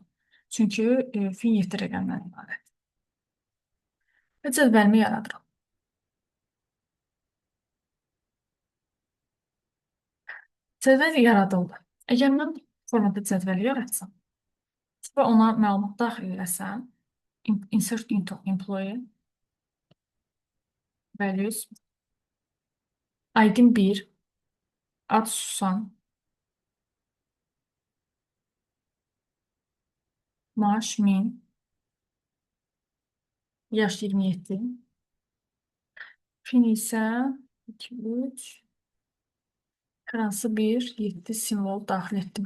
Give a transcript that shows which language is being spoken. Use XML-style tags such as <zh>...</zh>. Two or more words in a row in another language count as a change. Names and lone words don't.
<az>Çünki fin 7 rəqəmdən ibarət. Və cədvəlimi yaradıram. Cədvəl yaradıldı. Əgər mən formada cədvəli yaratsam və ona məlumat daxil eləsəm,</az> <en>insert into employee, values,</en> <az>ID 1, ad Susan, maaş 1000, yaş 27, fin isə 2, 3, hər hansı bir 7 simvol daxil etdim.</az>